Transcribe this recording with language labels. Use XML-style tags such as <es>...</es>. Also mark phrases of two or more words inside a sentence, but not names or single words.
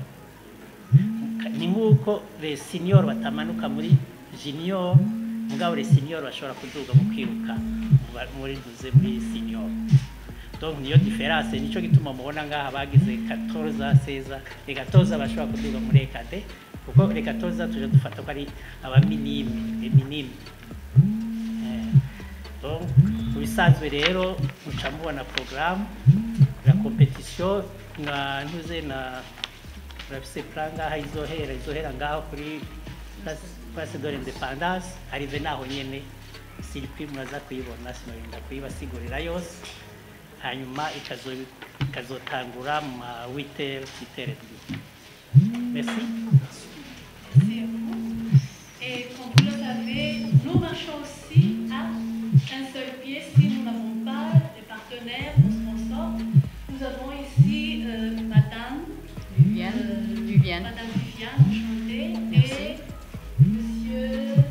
<rn>Ni nk'uko</rn> <fr>les senior</fr> <rn>batamanuka muri junior, mugabo</rn> <fr>les senior</fr> <rn>bashobora kuduga mu kwiruka muri ntuze muri senior. Donc niyo difference, nico gituma mubona ngaha bagize 14 16 et 14 bashobora kuduga muri ekade, kuko les 14 tuje dufata ko ari aba minime,</rn> <fr>les minimes.</fr> <rn>Donc bisanzwe rero muca mubona</rn> <fr>programme la compétition</fr> <rn>na ntuze na rafise plan ngaha izohera ngaho kuri</rn> <fr>place de l'indépendance.</fr> <rn>Arrive naho nyene circuit muraza kuyibona, sinorinda kuyibasigurira yose. Hanyuma ikazotangura mu 8h.</rn> <fr>Merci. Merci à vous. Et comme vous le savez, nous marchons aussi à un seul pied si nous n'avons pas de partenaires ou sponsors. Nous avons ici Madame Viviane, enchantée, et Monsieur.</fr>